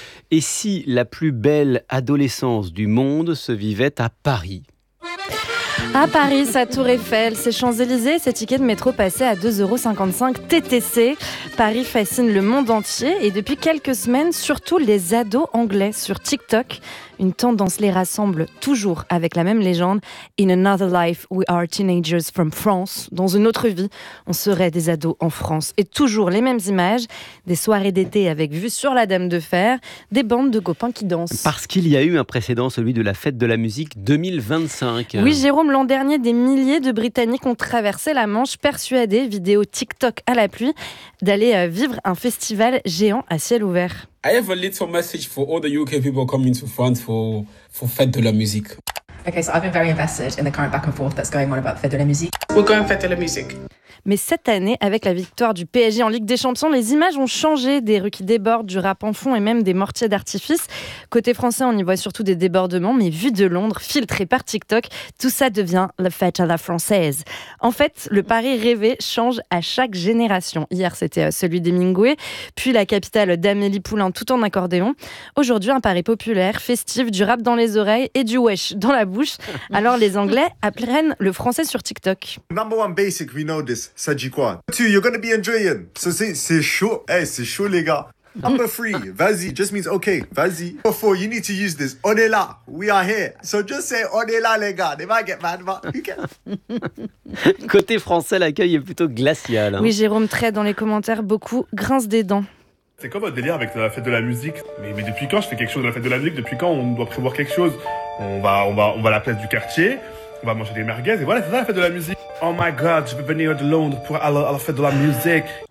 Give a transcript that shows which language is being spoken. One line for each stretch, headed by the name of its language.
French: Et si la plus belle adolescence du monde se vivait à Paris ? À Paris, sa tour Eiffel, ses Champs-Élysées, ses tickets de métro passés à 2,55€ TTC. Paris fascine le monde entier et depuis quelques semaines, surtout les ados anglais sur TikTok. Une tendance les rassemble toujours avec la même légende.
English: In another life, we are teenagers from France.
French: Dans une autre vie, on serait des ados en France. Et toujours les mêmes images, des soirées d'été avec vue sur la Dame de Fer, des bandes de copains qui dansent. Parce qu'il y a eu un précédent, celui de la fête de la musique 2025. Oui Jérôme, l'an dernier, des milliers de Britanniques ont traversé la Manche, persuadés, vidéo TikTok à la pluie, d'aller vivre un festival géant à ciel ouvert.
English: I have a little message for all the UK people coming to France for Fête de la Musique. Okay, so I've been very invested in the current back and forth that's going on about Fête de la Musique. We're going Fête de la Musique.
French: Mais cette année, avec la victoire du PSG en Ligue des Champions, les images ont changé. Des rues qui débordent, du rap en fond et même des mortiers d'artifice. Côté français, on y voit surtout des débordements, mais vu de Londres, filtré par TikTok, tout ça devient la fête à la française. En fait, le Paris rêvé change à chaque génération. Hier, c'était celui d'Hemingway, puis la capitale d'Amélie Poulain tout en accordéon. Aujourd'hui, un Paris populaire, festif, du rap dans les oreilles et du wesh dans la bouche. Alors les Anglais apprennent le français sur TikTok.
English: Number one basic, we know this.
French: Ça dit quoi?
English: Two, you're gonna be enjoying. So
French: c'est chaud. Hey, c'est chaud les gars.
English: Number three,
French: vas-y,
English: just means okay,
French: vas-y.
English: Number four, you need to use this.
French: On est là,
English: we are here. So just say
French: on est là les gars.
English: They might get mad, but you can.
French: Côté français, l'accueil est plutôt glacial. Hein. Oui, Jérôme, très dans les commentaires, beaucoup grince des dents. C'est quoi votre délire avec la fête de la musique? Mais depuis quand je fais quelque chose de la fête de la musique? Depuis quand on doit prévoir quelque chose? On va à la place du quartier. On va manger des merguez et voilà, c'est ça la fête de la musique.
English: Oh my god,
French: je vais venir de Londres pour aller à la fête de la musique.